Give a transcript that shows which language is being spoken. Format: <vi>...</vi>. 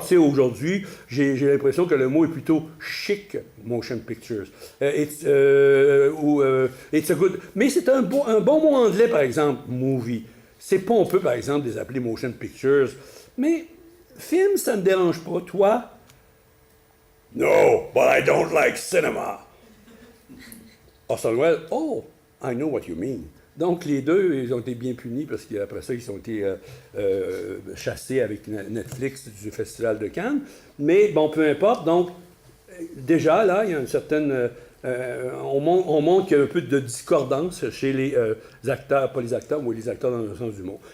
<fr>Tu sais, aujourd'hui, j'ai l'impression que le mot est plutôt chic, motion pictures.</fr> <en>It's a good...</en> <fr>Mais c'est un bon mot anglais, par exemple, movie. C'est pas, on peut, par exemple, les appeler motion pictures. Mais film, ça ne me dérange pas. Toi?</fr> <en>No, but I don't like cinema. Orson Welles, oh, I know what you mean.</en> <fr>Donc, les deux, ils ont été bien punis parce qu'après ça, ils ont été chassés avec Netflix du Festival de Cannes. Mais bon, peu importe. Donc, déjà, là, il y a une certaine... on montre qu'il y a un peu de discordance chez les acteurs, pas les acteurs, mais les acteurs dans le sens du mot.</fr>